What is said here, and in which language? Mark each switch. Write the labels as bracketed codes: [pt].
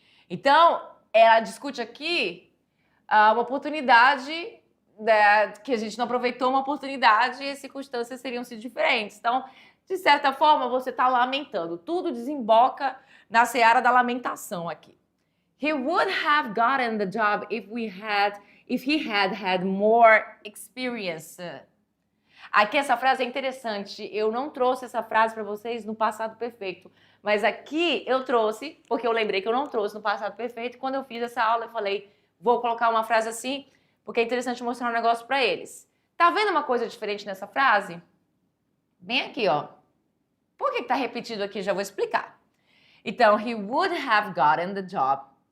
[pt] Então, ela discute aqui uma oportunidade que a gente não aproveitou, uma oportunidade e as circunstâncias seriam sido diferentes. Então, de certa forma, você está lamentando. Tudo desemboca na seara da lamentação aqui. [en] He would have gotten the job if he had had more experience. [pt] Aqui essa frase é interessante. Eu não trouxe essa frase para vocês no passado perfeito. Mas aqui eu trouxe, porque eu lembrei que eu não trouxe no passado perfeito. Quando eu fiz essa aula, eu falei, vou colocar uma frase assim, porque é interessante mostrar um negócio para eles. Tá vendo uma coisa diferente nessa frase? Bem aqui, ó. Por que tá repetido aqui? Já vou explicar. [en] Então, he would have gotten the job.